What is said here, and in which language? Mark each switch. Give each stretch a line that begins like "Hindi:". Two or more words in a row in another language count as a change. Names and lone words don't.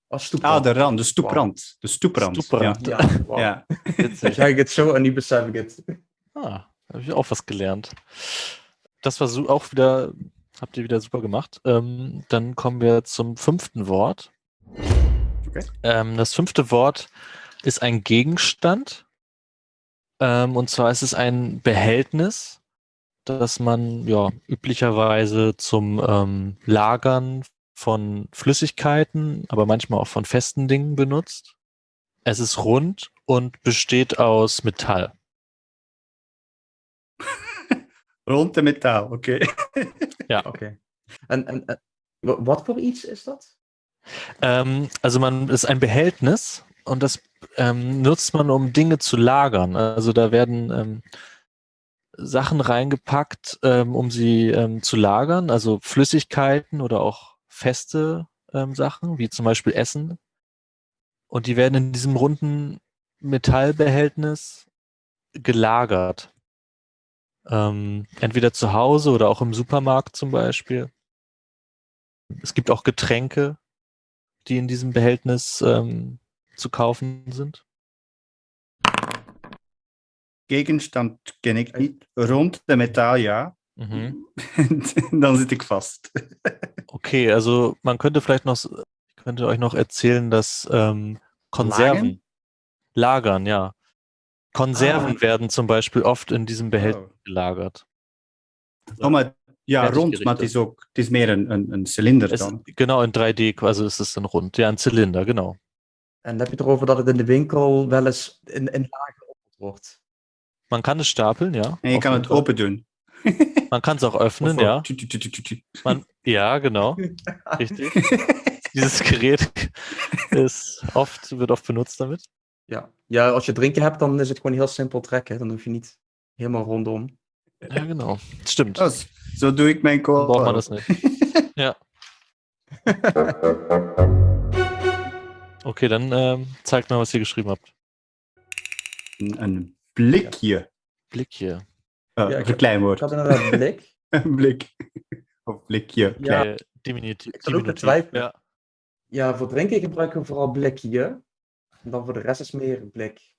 Dutch: stoeprand. de rand, de stoeprand. De stoeprand. Stoeprand. Ja. Ja, wow. Ja. Ik zeg het zo en nu besef ik het.
German: Ah, habe ich auch was gelernt. Das war auch wieder, habt ihr wieder super gemacht. Dann kommen wir zum 5. Wort. Okay. Das 5. Wort ist ein Gegenstand. Und zwar ist es ein Behältnis, das man ja üblicherweise zum Lagern von Flüssigkeiten, aber manchmal auch von festen Dingen benutzt. Es ist rund und besteht aus Metall.
Dutch: Rond metaal, oké. Ja. Oké. En wat voor iets is dat?
German: Also man ist ein Behältnis und das nutzt man, um Dinge zu lagern. Also da werden Sachen reingepackt, um sie zu lagern, also Flüssigkeiten oder auch feste Sachen, wie zum Beispiel Essen. Und die werden in diesem runden Metallbehältnis gelagert. Entweder zu Hause oder auch im Supermarkt zum Beispiel. Es gibt auch Getränke, die in diesem Behältnis zu kaufen sind.
Dutch: Gegenstand ken ik niet. Rond de metaal, ja. Mhm. Dan zit ik vast.
German: Okay, also man könnte vielleicht noch, ich könnte euch noch erzählen, dass Konserven lagern, ja. Konserven werden zum Beispiel oft in diesem Behältnis gelagert.
Dutch: Oh, maar ja,
German: Fertig
Dutch: rond, maar
German: gerichtet.
Dutch: het is meer een cilinder dan.
German: Genau, in 3D, also ist es dann rund. Ja, ein Zylinder, genau.
Dutch: En dan heb je het erover dat het in de winkel wel eens in lagen opgezet wordt.
German: Man kann es stapeln, ja.
Dutch: En je
German: auf
Dutch: kan
German: jeden
Dutch: het
German: Fall.
Dutch: open doen.
German: Man kann es auch öffnen,
Dutch: Of ja. voor-
German: Ja, genau. Richtig. Dieses Gerät wird oft benutzt damit.
Dutch: Ja, als je drinken hebt, dan is het gewoon heel simpel trekken. Dan hoef je niet helemaal rondom.
German: Ja, genau. Stimmt.
Dutch: Oh, zo doe ik mijn
German: Dan
Dutch: cola.
German: braucht man das nicht. Ja. Okay, dann zeigt mal, was ihr geschrieben habt.
Dutch: Een blikje. Blikje. Oh, Ja, ik verkleinwoord. Ik had inderdaad blik. Een blik. Of blikje. Ja. klein.
German: Diminutiv.
Dutch: Ik zat ook te twijfelen. Ja. Ja, voor drinken gebruiken we vooral blikje. En dan voor de rest is meer blik.